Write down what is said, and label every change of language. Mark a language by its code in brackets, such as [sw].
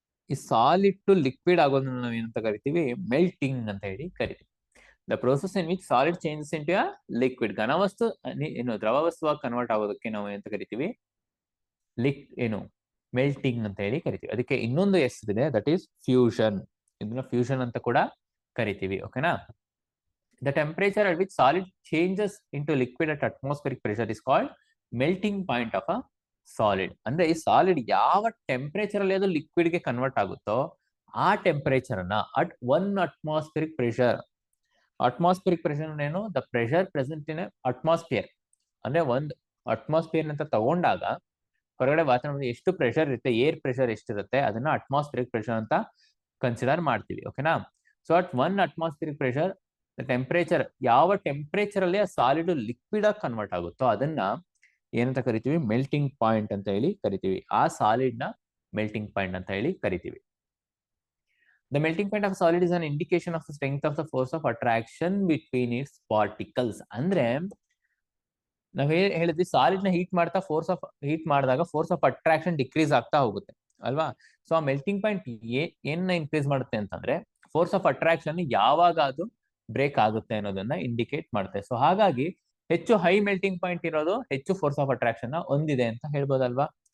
[kn] ಈ solid to liquid ಆಗೋದನ್ನ ನಾವು ಏನಂತ ಕರಿತೀವಿ, ಮೆಲ್ಟಿಂಗ್ ಅಂತ ಹೇಳಿ ಕರಿತೀವಿ. [en] the process in which solid changes into a liquid, [kn] ಘನವಸ್ತು ಏನು ದ್ರವ ವಸ್ತುವಾಗಿ ಕನ್ವರ್ಟ್ ಆಗೋದಕ್ಕೆ ನಾವು ಏನಂತ ಕರಿತೀವಿ, ಮೆಲ್ಟಿಂಗ್ ಅಂತ ಹೇಳಿ ಕರಿತೀವಿ. ಅದಕ್ಕೆ ಇನ್ನೊಂದು ಹೆಸರಿದೆ, [en] That is fusion. [kn] ಇದನ್ನ ಫ್ಯೂಷನ್ ಅಂತ ಕೂಡ ಕರಿತೀವಿ. ಓಕೆನಾ? [en] The temperature at which solid changes into liquid at atmospheric pressure is called melting point of a solid. [kn] ಅಂದ್ರೆ ಈ ಸಾಲಿಡ್ ಯಾವ ಟೆಂಪರೇಚರ್ ಅಲ್ಲಿ ಅದು ಲಿಕ್ವಿಡ್ ಗೆ ಕನ್ವರ್ಟ್ ಆಗುತ್ತೋ ಆ ಟೆಂಪರೇಚರ್ ಅನ್ನ at 1 atmospheric pressure. [en] Atmospheric pressure ಏನು? The pressure present in atmosphere. [kn] ಅಂದ್ರೆ ಒಂದು ಅಟ್ಮಾಸ್ಫಿಯರ್ ಅಂತ ತಗೊಂಡಾಗ ಹೊರಗಡೆ ವಾತಾವರಣದಲ್ಲಿ ಎಷ್ಟು ಪ್ರೆಷರ್ ಇರುತ್ತೆ, ಏರ್ ಪ್ರೆಷರ್ ಎಷ್ಟಿರುತ್ತೆ, ಅದನ್ನ ಅಟ್ಮಾಸ್ಫಿಯರಿಕ್ ಪ್ರೆಷರ್ ಅಂತ ಕನ್ಸಿಡರ್ ಮಾಡ್ತೀವಿ. ಓಕೆನಾ? So at 1 atmospheric pressure temperature, ಯಾವ ಟೆಂಪರೇಚರ್ ಅಲ್ಲಿ ಆ ಸಾಲಿಡ್ ಲಿಕ್ವಿಡ್ ಆಗಿ ಕನ್ವರ್ಟ್ ಆಗುತ್ತೋ ಅದನ್ನ ಏನಂತ ಕರಿತೀವಿ? ಮೆಲ್ಟಿಂಗ್ ಪಾಯಿಂಟ್ ಅಂತ ಹೇಳಿ ಕರಿತೀವಿ. ಆ ಸಾಲಿಡ್ ನ ಮೆಲ್ಟಿಂಗ್ ಪಾಯಿಂಟ್ ಅಂತ ಹೇಳಿ ಕರಿತೀವಿ. [en] The melting point of a solid is an indication of the strength of the force of attraction between its particles. [kn] ಅಂದ್ರೆ ನಾವ್ ಹೇಳಿದ್ವಿ ಸಾಲಿಡ್ ನ ಹೀಟ್ ಮಾಡಿದಾಗ ಫೋರ್ಸ್ ಆಫ್ ಅಟ್ರಾಕ್ಷನ್ ಡಿಕ್ರೀಸ್ ಆಗ್ತಾ ಹೋಗುತ್ತೆ ಅಲ್ವಾ? ಸೊ ಆ ಮೆಲ್ಟಿಂಗ್ ಪಾಯಿಂಟ್ ಏನ್ನ ಇನ್ಕ್ರೀಸ್ ಮಾಡುತ್ತೆ ಅಂತಂದ್ರೆ ಫೋರ್ಸ್ ಆಫ್ ಅಟ್ರಾಕ್ಷನ್ ಯಾವಾಗ ಅದು ಬ್ರೇಕ್ ಆಗುತ್ತೆ ಅನ್ನೋದನ್ನ ಇಂಡಿಕೇಟ್ ಮಾಡುತ್ತೆ. ಸೊ ಹಾಗಾಗಿ ಹೆಚ್ಚು ಹೈ ಮೆಲ್ಟಿಂಗ್ ಪಾಯಿಂಟ್ ಇರೋದು ಹೆಚ್ಚು ಫೋರ್ಸ್ ಆಫ್ ಅಟ್ರಾಕ್ಷನ್ ಹೊಂದಿದೆ ಅಂತ ಹೇಳ್ಬೋದಲ್ವಾ?